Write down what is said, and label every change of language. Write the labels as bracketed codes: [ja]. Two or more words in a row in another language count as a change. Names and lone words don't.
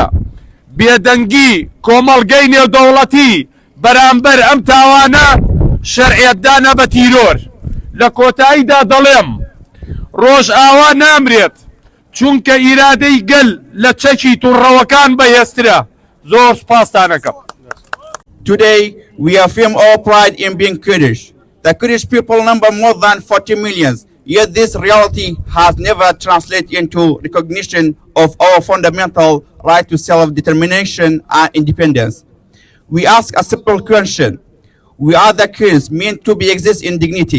[ckb] بێدەنگی کۆمەڵگەی نێودەوڵەتی بەرامبەر ئەم تاوانە شەرعیەتدانە بە تیرۆر. لە کۆتاییدا دەڵێم ڕۆژئاوا نامرێت چونکە ئیرادەی گەل لە چەکی تووڕەوەکان بەهێزترە. زۆر سوپاستانەکەم. [en] Today, we affirm our pride in being Kurdish. The Kurdish people number more than 40 million, yet this reality has never translated into recognition of our fundamental right to self-determination and independence. We ask a simple question. We are the Kurds meant to be exist in dignity.